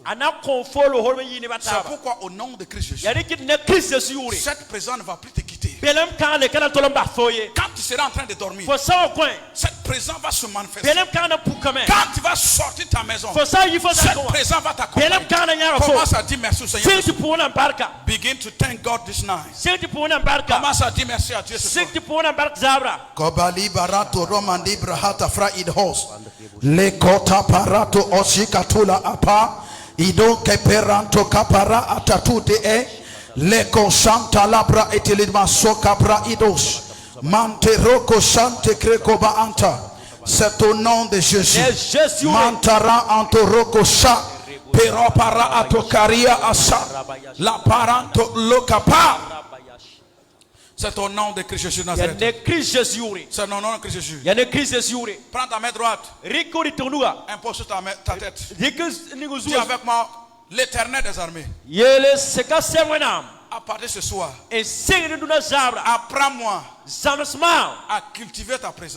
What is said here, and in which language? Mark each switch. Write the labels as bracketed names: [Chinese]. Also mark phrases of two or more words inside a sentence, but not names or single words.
[French] C'est pourquoi au nom de Christ Jésus, cette présence ne va plus te quitter. Quand tu seras en train de dormir, cette présence va se manifester. Quand tu vas sortir de ta maison, cette présence va t'accompagner. Commence à dire merci au Seigneur. [English] Begin to thank God this night. [French] Commence à dire merci à Dieu ce soir. Kobali barato romandi brahata fra idhos. Le kota parato oshikatula apa. Ido keperanto kapara atatute e. Le kosanta labra etilidma sokabra idos. Manteroko shante krekoba anta. C'est au nom de Jésus. Mantara antoroko sha. Pero para atokaria asa. La paranto lokapa. C'est au nom de Christ Jésus Nazareth. C'est au nom de Christ Jésus. Prends ta main droite. Impose sur ta tête. Dis avec moi, l'Éternel des armées. À partir de ce soir, apprends-moi à cultiver ta présence.